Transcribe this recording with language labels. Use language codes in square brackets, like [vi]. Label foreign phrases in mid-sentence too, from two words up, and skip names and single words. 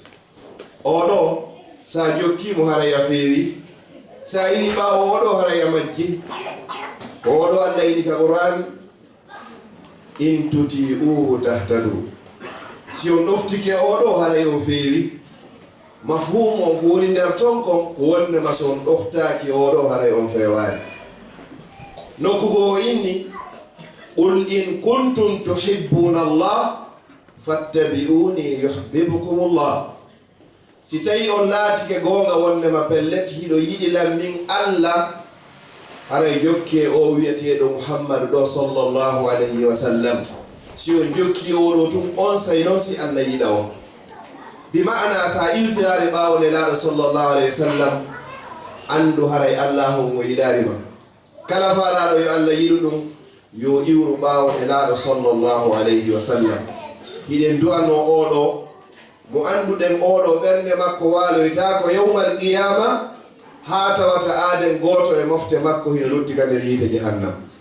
[ff] oɗo sa jokkimo haraya feewi sa ini ɓawo oɗo haraya majji ko oɗo Allah ini ka Qur'an [ar] إن تطيعوه تهتدوا [ff] si on ɗoftike oɗo haray o feewi mafhum on ko woni nder ton kon ko wonnema so on ɗoftaki oɗo haray on fewani nokkugo o inni [ar] قل إن كنتم تحبون الله فاتبعوني يحببكم الله [ff] si tawi on laatike gonga wondema pellet hiɗo yiɗilan min Allah haray jokke o wiyeteɗo Muhammadu ɗo [ar] صلى الله عليه وسلم [ff] si on jokki oɗo tum on say noon si Allah yiɗa on [ar] بمعنى [ff] sa iltirare ɓawo nelaɗo [ar] صلى الله عليه وسلم [ff] andu haray Allah on o yiɗarima kala faalaɗo yo Allah yiɗu ɗum yo iwru ɓawo nelaɗo [ar] صلى الله عليه وسلم [ff] hiɗen du'ano oɗo mo anduɗen oɗo ɓernde makko waloyta ko [ar] يوم القيامة [ff] ha tawata aaden goto e mofte makko hino lutti ka nder yiite jahannam